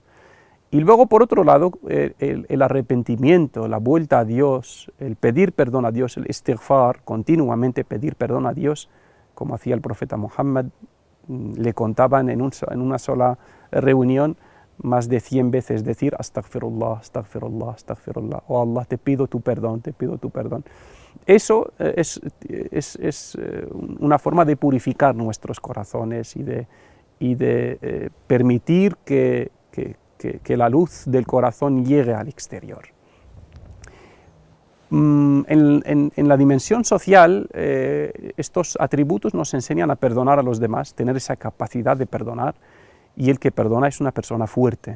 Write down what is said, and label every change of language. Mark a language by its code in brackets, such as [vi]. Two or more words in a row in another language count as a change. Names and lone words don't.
[es] Y luego, por otro lado, el arrepentimiento, la vuelta a Dios, el pedir perdón a Dios, el istighfar, continuamente pedir perdón a Dios, como hacía el profeta Muhammad, le contaban en una sola reunión más de 100 veces decir [ar] أستغفر الله، أستغفر الله، أستغفر الله, [es] oh Allah, te pido tu perdón, te pido tu perdón. Eso es una forma de purificar nuestros corazones y de permitir que la luz del corazón llegue al exterior. En la dimensión social, estos atributos nos enseñan a perdonar a los demás, tener esa capacidad de perdonar, y el que perdona es una persona fuerte.